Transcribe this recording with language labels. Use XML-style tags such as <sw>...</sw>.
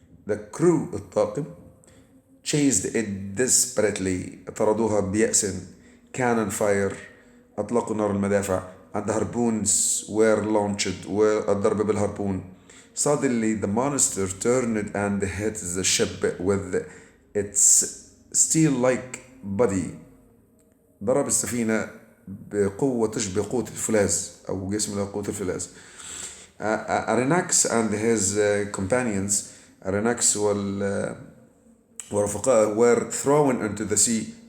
<en>The crew</en> <ar>الطاقم</ar> <en>chased it desperately.</en> <ar>طردوها بيأس.</ar> <en>cannon fire</en> <ar>أطلقوا نار المدافع.</ar> <en>and the harpoons were launched</en> <ar>والضرب بالهاربون.</ar> <en>Suddenly the monster turned and hit the ship with its steel-like body.</en> <ar>ضرب السفينة بقوة تشبه قوة الفولاذ أو جسم له قوة الفولاذ.</ar> <en>Aronnax and his companions Aronnax</en> <ar>ورفقائه</ar> <en>were thrown into the sea.</en>